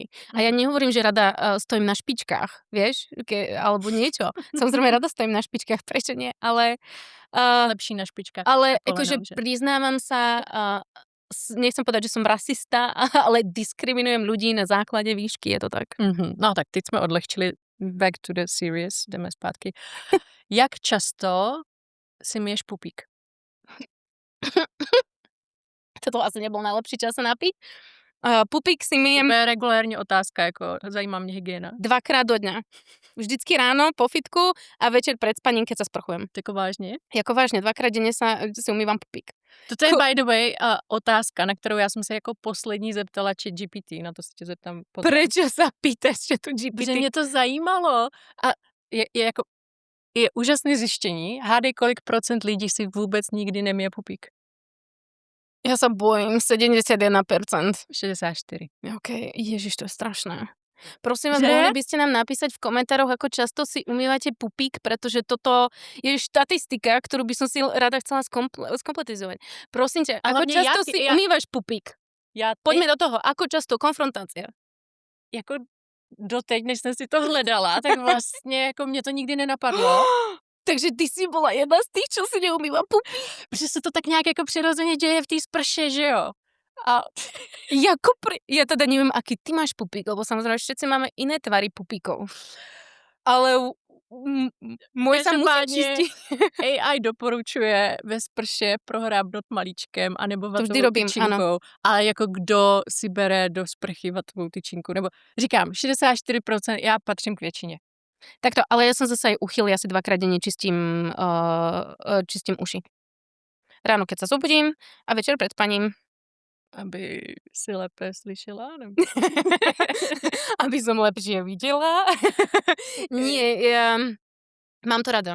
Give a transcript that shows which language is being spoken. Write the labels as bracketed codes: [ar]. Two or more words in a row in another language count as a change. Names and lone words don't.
[sk] A ja nehovorím, že rada stojím na špičkách, vieš, alebo niečo. Samozrejme, rada stojím na špičkách, prečo nie, ale lepší na špičkách. Ale akože priznávam sa, nechcem povedať, že som rasista, ale diskriminujem ľudí na základe výšky, je to tak. [cs] No tak teď sme odlehčili, [en] back to the serious, [cs] jdeme zpátky. Jak často si myješ pupík? [sk] Toto asi nebol najlepší čas sa napiť. Pupík si myjem. To je regulárne otázka, ako [cs] zajímá mne hygiena. [sk] 2-krát do dňa. Vždycky ráno po fitku a večer pred spaním, keď sa sprchujem. Tako vážne? Jako vážne, 2-krát denne si umývam pupík. Toto je [en] by the way [sk] otázka, na ktorou ja som sa [cs] jako poslední zeptala [sk] ChatGPT, [cs] na to si tě zeptám potom. [sk] Prečo sa pýtaš, že tu GPT? [cs] Protože mě to zajímalo a je úžasné zjištění. Hádej, kolik procent lidí si vůbec nikdy nemije pupík. [sk] Ja sa bojím, 71%. 64. OK, ježiš, to je strašné. Prosím vás, mohli by ste nám napísať v komentároch, ako často si umývate pupík, pretože toto je štatistika, ktorú by som si rada chcela skompletizovať. Prosím ťa, ako často si umývaš pupík? Poďme do toho, ako často, konfrontácia. [cs] Jako doteď, než jsem si to hledala, tak vlastně jako mě to nikdy nenapadlo. [sk] Takže ty si bola jedna z tých, čo si neumýva pupík. [cs] Protože se to tak nějak jako přirozeně děje v té sprše, že jo? [sk] A ja teda neviem, aký ty máš pupík, lebo samozrejme všetci máme iné tvary pupíkov. Ale môj sa musí čistiť. [cs] AI doporučuje ve sprše prohrábnout malíčkem anebo vatovou tyčinkou. Ale jako kdo si bere do sprchy vatovou tyčinku? Nebo říkám, 64%, já patřím k většině. [sk] Takto, ale ja som zase aj uchyl, ja si 2-krát denne čistím uši. Ráno, keď sa zobudím a večer pred spaním. [cs] Aby si lépe slyšela? Nebo? [sk] Aby som lepšie videla. Nie, ja mám to rada.